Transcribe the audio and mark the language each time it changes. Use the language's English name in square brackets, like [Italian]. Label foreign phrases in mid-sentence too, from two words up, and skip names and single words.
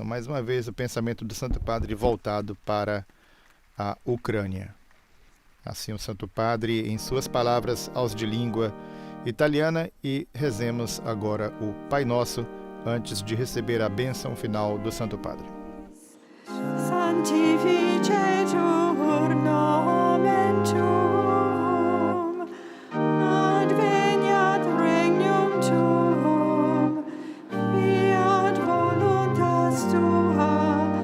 [Portuguese] Mais uma vez o pensamento do Santo Padre voltado para a Ucrânia. Assim o Santo Padre, em suas palavras aos de língua italiana, e rezemos agora o Pai Nosso antes de receber a bênção final do Santo Padre. [Latin] Sanctificetur nomen tuum, adveniat regnum tuum, fiat voluntas tua,